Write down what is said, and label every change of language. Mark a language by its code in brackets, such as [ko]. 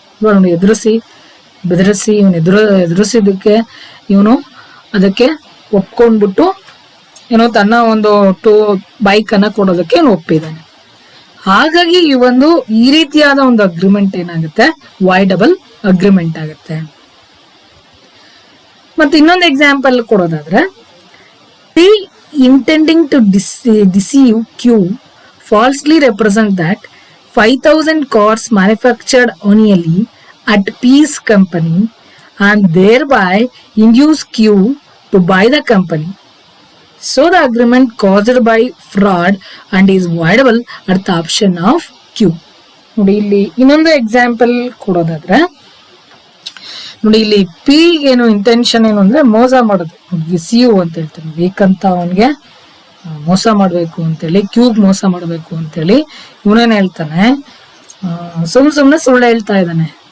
[kn] ಇವನು ಬೆದರಿಸಿ ಇವನು ಎದುರಿಸಿದ್ದಕ್ಕೆ ಇವನು ಅದಕ್ಕೆ ಒಪ್ಕೊಂಡ್ಬಿಟ್ಟು ಏನೋ ತನ್ನ ಒಂದು ಬೈಕ್ ಅನ್ನ ಕೊಡೋದಕ್ಕೆ ಒಪ್ಪಿದ್ದಾನೆ. ಹಾಗಾಗಿ ಈ ರೀತಿಯಾದ ಒಂದು ಅಗ್ರಿಮೆಂಟ್ ಏನಾಗುತ್ತೆ, ವೈಡಬಲ್ ಅಗ್ರಿಮೆಂಟ್ ಆಗುತ್ತೆ. ಮತ್ತೆ ಇನ್ನೊಂದು example ಕೊಡೋದಾದ್ರೆ, [en] P intending to deceive Q falsely represent that 5,000 cars manufactured annually at P's company and thereby induce Q to buy the company. So the agreement caused by fraud and is voidable at the option of Q. [kn] ನೋಡಿ ಇಲ್ಲಿ ಇನ್ನೊಂದು example ಕೊಡೋದಾದ್ರೆ, ನೋಡಿ ಇಲ್ಲಿ P ಏನು intention ಏನು ಅಂದ್ರೆ ಮೋಸ ಮಾಡೋದು, ಡಿಸೀವ್ ಅಂತ ಹೇಳ್ತಾರೆ. ಬೇಕಂತ ಅವನ್ಗೆ ಮೋಸ ಮಾಡ್ಬೇಕು ಅಂತೇಳಿ, ಕ್ಯೂಗ್ ಮೋಸ ಮಾಡ್ಬೇಕು ಅಂತೇಳಿ ಇವನೇನ್ ಹೇಳ್ತಾನೆ, ಸುಮ್ನೆ ಸುಳ್ಳು ಹೇಳ್ತಾ ಇದ್ದಾನೆ.